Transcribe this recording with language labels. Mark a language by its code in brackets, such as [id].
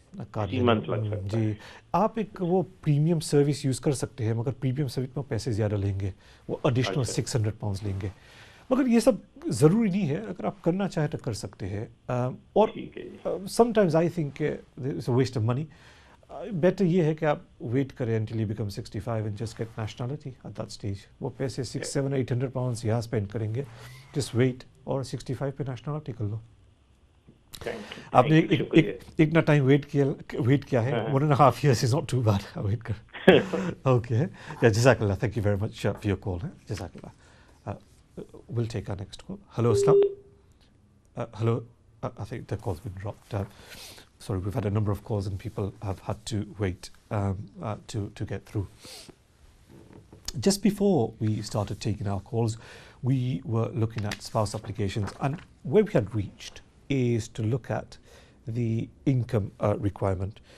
[hi] 3 month लग सकता है। जी, आप एक वो प्रीमियम सर्विस यूज़ कर सकते हैं, मगर प्रीमियम सर्विस में पैसे ज़्यादा लेंगे, वो एडिशनल £600 लेंगे। मगर ये सब ज़रूरी नहीं है, अगर आप करना चाहें तो कर सकते हैं। [en] और sometimes I think it's a waste of money. [hi] Better ये है कि आप वेट करें [en] until you become 65 and just get nationality at that stage. [hi] वो पैसे 600, 700, £800 यहाँ स्पेंड करेंगे, [en] just wait, [hi] और 65 पे नेशनलिटी कर लो। आपने एक ना टाइम वेट किया है, [en] 1.5 years is not too bad। [hi] Wait कर। [en] Okay, या जज़ाकल्लाह, thank you very much for your call है, जज़ाकल्लाह। We'll take our next call. Hello, Islam. Hello, I think the call's been dropped. Sorry, we've had a number of calls and people have had to wait to get through. Just before we started taking our calls, we were looking at spouse applications, and where we had reached is to look at the income requirement.